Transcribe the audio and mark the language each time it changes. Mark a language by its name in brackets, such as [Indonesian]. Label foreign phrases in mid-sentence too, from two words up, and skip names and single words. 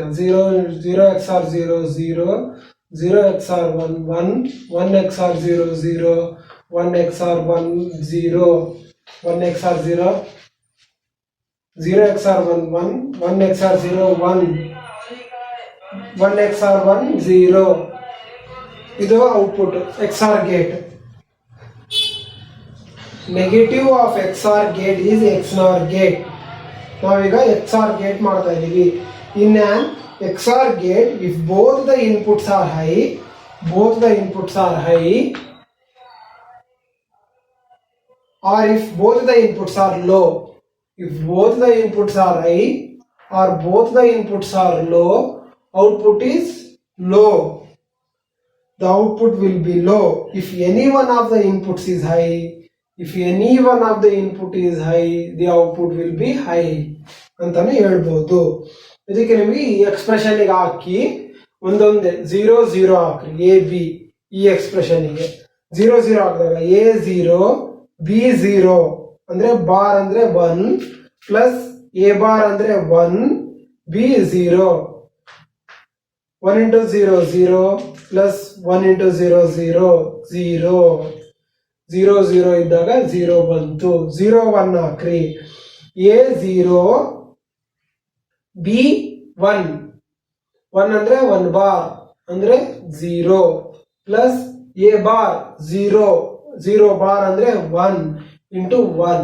[English] 0 XOR 0 0, 0 XOR 1 1, 1 XOR 0 0, 1 XOR 1 0, 1 XOR 0, 0 XOR 1 1, 1 XOR 0 1, 1 XOR 1 0. ಇದು output XOR gate. negative of XOR gate is XNOR gate. ನಾವೀಗ XOR gate [Kannada] ಮಾಡ್ತಾ ಇದೀವಿ. [English] in an XOR gate, If both the inputs are high, both the inputs are high, or if both the inputs are low. If both the inputs are high or both the inputs are low, output is low. The output will be low. If any one of the inputs is high, if any one of the input is high, the output will be high [Kannada] ಅಂತಾನೆ ಹೇಳ್ಬೋದು. ಇದಕ್ಕೆ ನಿಮಗೆ ಈ ಎಕ್ಸ್ಪ್ರೆಷನ್ ಗೆ ಹಾಕಿ ಒಂದೊಂದೇ 0 0 ಹಾಕ್ರಿ. ಎ ಬಿ ಈ ಎಕ್ಸ್ಪ್ರೆಷನ್ ಗೆ 0 0 ಹಾಕಿದಾಗ ಎ 0 ಬಿ 0 ಅಂದ್ರೆ ಬಾರ್ ಅಂದ್ರೆ 1 ಪ್ಲಸ್ ಎ ಬಾರ್ ಅಂದ್ರೆ 1 ಬಿ 0, 1 into 0 0 plus 1 into 0 0 0, 0 0 ಇದ್ದಾಗ 0 ಬಂತು. 0 1 ಹಾಕ್ರಿ. ಎ 0 ಬಿ 1, 1 ಅಂದ್ರೆ 1 ಬಾರ್ ಅಂದ್ರೆ 0 ಪ್ಲಸ್ ಎ ಬಾರ್ 0, 0 ಬಾರ್ ಅಂದ್ರೆ 1 ಇಂಟು 1.